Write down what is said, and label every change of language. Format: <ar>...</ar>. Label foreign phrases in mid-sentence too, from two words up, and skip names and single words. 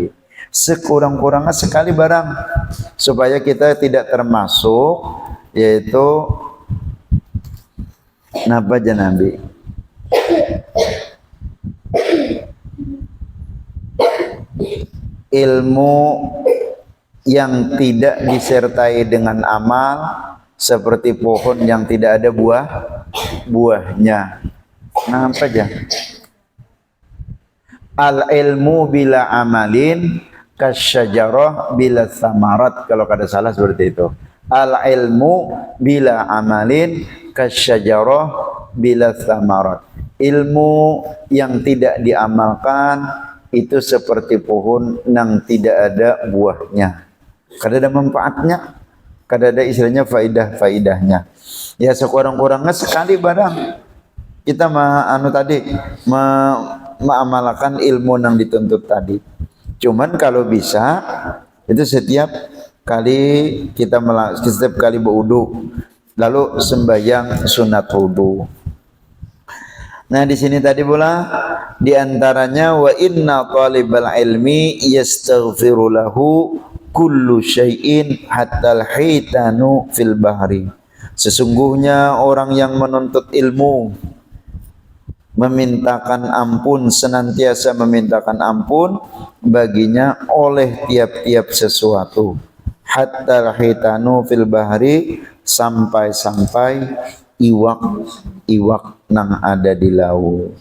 <id>Sekurang-kurangnya sekali barang supaya kita tidak termasuk yaitu napa Nabi ilmu yang tidak disertai dengan amal seperti pohon yang tidak ada buahnya.</id> <bjn>Napa aja?</bjn> <ar>العلم بلا عمل كالشجر بلا ثمر,</ar> <bjn>kalau kada salah seperti itu.</bjn> <ar>العلم بلا عمل كالشجر بلا ثمر.</ar> <id>Ilmu yang tidak diamalkan itu seperti pohon yang tidak ada buahnya.</id> <bjn>Kada ada manfaatnya, kada ada istilahnya faidahnya.</bjn> <id>Ya sekurang-kurangnya sekali barang kita mengamalkan ilmu yang dituntut tadi. Cuman kalau bisa itu setiap kali setiap kali berwudu lalu sembahyang sunat wudu. Nah di sini tadi pula di antaranya</id> <ar>وإن طالب العلم يستغفر له كل شيء حتى الحيتان في البحر.</ar> <id>Sesungguhnya orang yang menuntut ilmu memintakan ampun, senantiasa memintakan ampun baginya oleh tiap-tiap sesuatu.</id> <ar>حتى الحيتان في البحر,</ar> <bjn>sampai-sampai iwak nang ada di laut.</bjn>